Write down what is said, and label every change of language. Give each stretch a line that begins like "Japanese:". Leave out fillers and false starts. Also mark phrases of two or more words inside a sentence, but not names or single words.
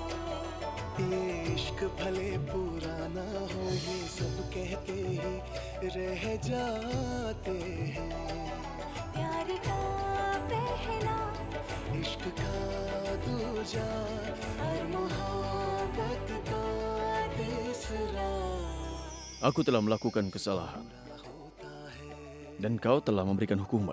Hindi: ये इश्क भले पुराना हो ये सब कहते ही रह जाते हैं प्यार का पहला इश्क का दूजा और मोहब्बत का तीसरा
Indonesian: Aku telah melakukan kesalahan. Dan kau telah memberikan hukuman.